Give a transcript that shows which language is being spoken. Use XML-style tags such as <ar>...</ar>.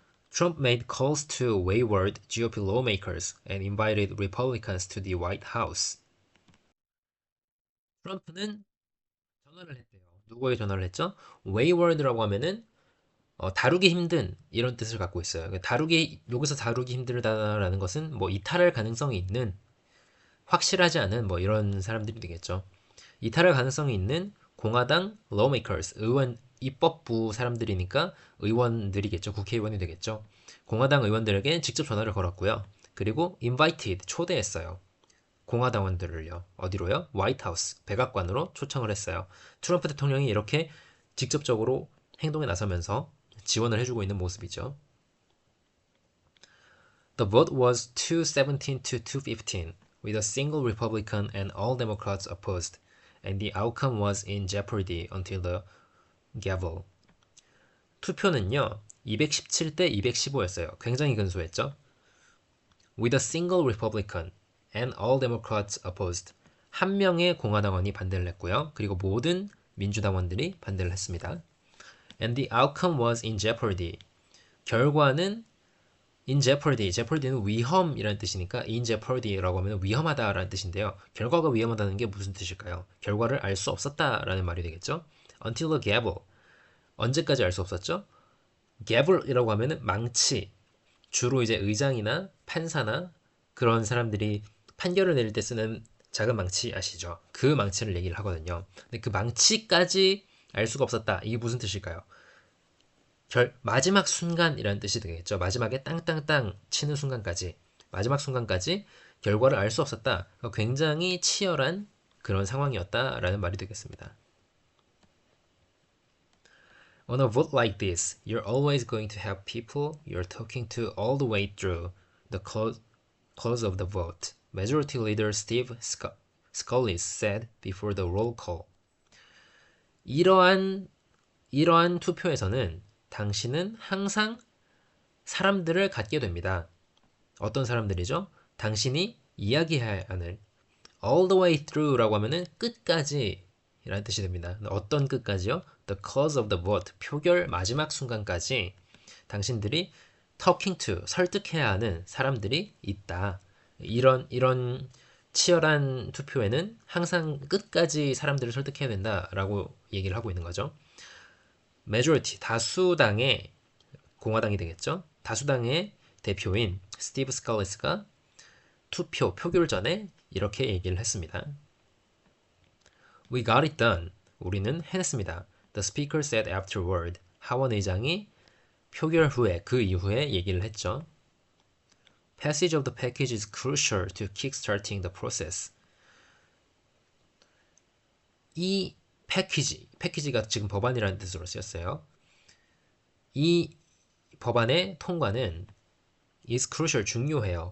<en>Trump made calls to wayward GOP lawmakers and invited Republicans to the White House.</en> <ko>트럼프는 전화를 했대요. 누구에게 전화를 했죠? wayward라고 하면은 다루기 힘든 이런 뜻을 갖고 있어요. 여기서 다루기 힘들다라는 것은 뭐 이탈할 가능성이 있는 확실하지 않은 뭐 이런 사람들이 되겠죠. 이탈할 가능성이 있는 공화당 lawmakers, 의원 입법부 사람들이니까 의원들이겠죠. 국회의원이 되겠죠. 공화당 의원들에게 직접 전화를 걸었고요. 그리고 invited, 초대했어요. 공화당원들을요. 어디로요? 화이트하우스, 백악관으로 초청을 했어요. 트럼프 대통령이 이렇게 직접적으로 행동에 나서면서 지원을 해주고 있는 모습이죠.</ko> <en>The vote was 217 to 215, with a single Republican and all Democrats opposed, and the outcome was in jeopardy until the gavel.</en> <ko>투표는요, 217대 215였어요. 굉장히 근소했죠.</ko> <en>With a single Republican and all Democrats opposed.</en> <ko>한 명의 공화당원이 반대를 했고요. 그리고 모든 민주당원들이 반대를 했습니다.</ko> <en>And the outcome was in jeopardy.</en> <ko>결과는</ko> <en>in jeopardy.</en> <ko>jeopardy는 위험이라는 뜻이니까 in jeopardy라고 하면 위험하다라는 뜻인데요. 결과가 위험하다는 게 무슨 뜻일까요? 결과를 알 수 없었다라는 말이 되겠죠.</ko> <en>Until the gavel.</en> <ko>언제까지 알 수 없었죠? gavel이라고 하면은 망치. 주로 이제 의장이나 판사나 그런 사람들이 판결을 내릴 때 쓰는 작은 망치 아시죠? 그 망치를 얘기를 하거든요. 근데 그 망치까지 알 수가 없었다. 이게 무슨 뜻일까요? 마지막 순간이라는 뜻이 되겠죠. 마지막에 땅땅땅 치는 순간까지, 마지막 순간까지 결과를 알 수 없었다. 굉장히 치열한 그런 상황이었다라는 말이 되겠습니다.</ko> <en>On a vote like this, you're always going to have people you're talking to all the way through the close of the vote. Majority Leader Steve Scalise said before the roll call.</en> <ko>이러한 투표에서는 당신은 항상 사람들을 갖게 됩니다. 어떤 사람들이죠? 당신이 이야기해야 하는</ko> <en>all the way through</en> <ko>라고 하면은 끝까지 라는 뜻이 됩니다. 어떤 끝까지요?</ko> <en>The close of the vote,</en> <ko>표결 마지막 순간까지 당신들이</ko> <en>talking to,</en> <ko>설득해야 하는 사람들이 있다. 이런 치열한 투표에는 항상 끝까지 사람들을 설득해야 된다라고 얘기를 하고 있는 거죠. majority, 다수당의 공화당이 되겠죠. 다수당의 대표인 스티브 스칼리스가 표결 전에 이렇게 얘기를 했습니다.</ko> <en>We got it done.</en> <ko>우리는 해냈습니다.</ko> <en>The speaker said afterward.</en> <ko>하원 의장이 표결 후에, 그 이후에 얘기를 했죠.</ko> <en>Passage of the package is crucial to kickstarting the process.</en> <ko>이 패키지가 지금 법안이라는 뜻으로 쓰였어요. 이 법안의 통과는</ko> <en>is crucial,</en> <ko>중요해요.</ko>